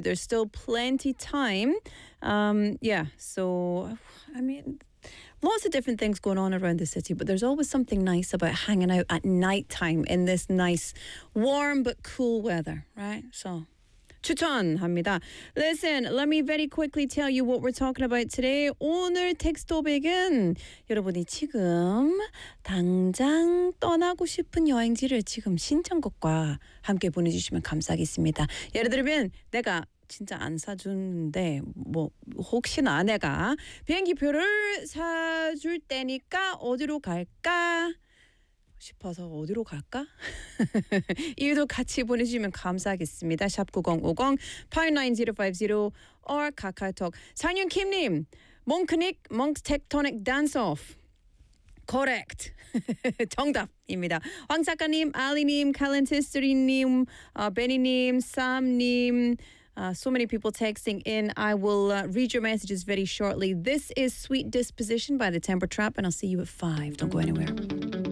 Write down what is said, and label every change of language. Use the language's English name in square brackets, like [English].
[English] There's still plenty time. So, I mean, lots of different things going on around the city, but there's always something nice about hanging out at nighttime in this nice, warm but cool weather, right? So, chutan, hamida. Listen, let me very quickly tell you what we're talking about today. [Korean] 오늘 텍스트 토픽은 여러분이 지금 당장 떠나고 싶은 여행지를 지금 신청곡과 함께 보내주시면 감사하겠습니다. 예를 들면 내가 진짜 안 사주는데 뭐 혹시나 내가 비행기표를 사줄 때니까 어디로 갈까? 싶어서 어디로 갈까? 이유도 같이 보내주시면 감사하겠습니다. 샵 9050-59050 or 카카오톡. 상윤 킴님, 몽크닉, 몽크 텍토닉 댄스오프. [English] Correct. [Korean] 정답입니다. 황 작가님, 알리님, 칼렌티스트리님, 베니님, 쌈님. [English] So many people texting in. I will read your messages very shortly. This is Sweet Disposition by The Temper Trap, and I'll see you at 5. Don't go anywhere.